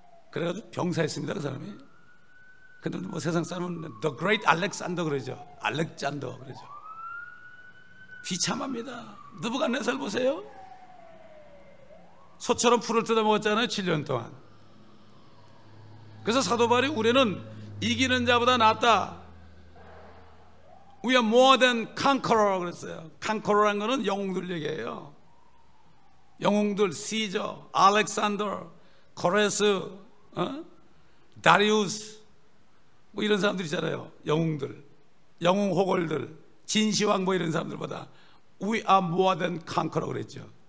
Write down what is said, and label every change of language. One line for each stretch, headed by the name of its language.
Korean: 그래가지고 병사했습니다 그 사람이. 근데 뭐 세상 사람은 The Great Alexander 그러죠. 알렉산더 그러죠. 비참합니다. 느부갓네살 보세요. 소처럼 풀을 뜯어 먹었잖아요 7년 동안. 그래서 사도 바울이 우리는 이기는 자보다 낫다.
English: We are more than conqueror 그랬어요.
Korean: conqueror란 거는 영웅들 얘기예요. 영웅들, 시저, 알렉산더, 코레스, 다리우스 뭐 이런 사람들 있잖아요. 영웅들, 영웅 호걸들, 진시황 뭐 이런 사람들보다
English: We are more than conqueror
Korean: 그랬죠.